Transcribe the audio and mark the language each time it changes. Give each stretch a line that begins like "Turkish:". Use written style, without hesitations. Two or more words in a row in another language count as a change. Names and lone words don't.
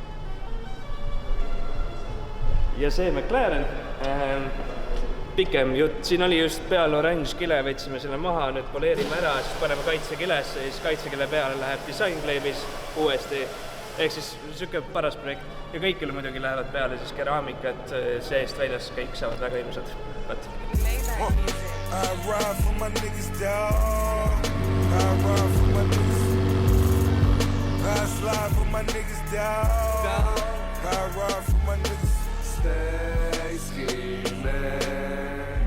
Estonian: Ja see McLaren, pikem jutt, siin oli just peal oranž kile, võtsime selle maha, nüüd poleerime ära, siis paneme kaitsekilesse, siis kaitsekile peale läheb disainkleebis uuesti, ehk siis niisugune paras projekt. Ja kõikile muidugi lähevad peale siis keraamikat, seest väljas kõik saavad väga ilusad.
English: I ride for my niggas, dawg. I ride for my niggas. I slide for my niggas, dawg. I ride for my niggas. Stay scheming.